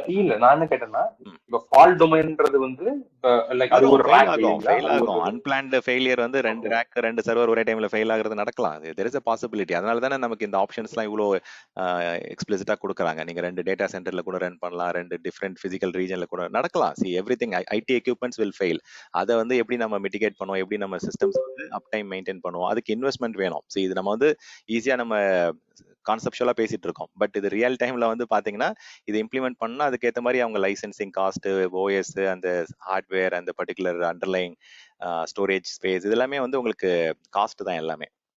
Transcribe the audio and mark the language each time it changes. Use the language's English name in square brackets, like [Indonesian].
[Tamil] இல்ல நான் என்ன கேட்டேன்னா இப்போ ஃபால்ட் டொமைன்ன்றது வந்து லைக் அது ஒரு ஃபெயில் ஆகும். அன்பிளான்ட் ஃபெயிலியர் வந்து 2 ரேக் 2 சர்வர் ஒரே டைம்ல ஃபெயில் ஆகிறது நடக்கலாம். [English] There is a possibility. [Tamil] அதனால தானே நமக்கு இந்த ஆப்ஷன்ஸ்லாம் இவ்வளோ எக்ஸ்பிளிசிட்டா கொடுக்குறாங்க. நீங்க 2 டேட்டா சென்டர்ல கூட ரன் பண்ணலாம், 2 டிஃப்ரெண்ட் பிசிக்கல் ரீஜன்ல கூட நடக்கலாம். [English] see everything IT equipments will fail. [Tamil] அதை வந்து எப்படி நம்ம மிட்டிகேட் பண்ணுவோம், எப்படி நம்ம சிஸ்டம்ஸ் வந்து அப் டைம் மெயின்டைன் பண்ணுவோம், அதுக்கு இன்வெஸ்ட்மெண்ட் வேணும். see இது நம்ம வந்து ஈஸியா நம்ம கான்செப்சுவலா பேசிட்டு இருக்கோம். பட் இது ரியல் டைம்ல வந்து பாத்தீங்கன்னா இது இம்ப்ளிமெண்ட் பண்ணா அதுக்கேற்ற மாதிரி அவங்க லைசன்சிங் காஸ்ட், OS, அந்த ஹார்ட்வேர், அந்த பர்டிகுலர் அண்டர்லைங் ஸ்டோரேஜ் ஸ்பேஸ், இது எல்லாமே வந்து உங்களுக்கு காஸ்ட் தான் எல்லாமே.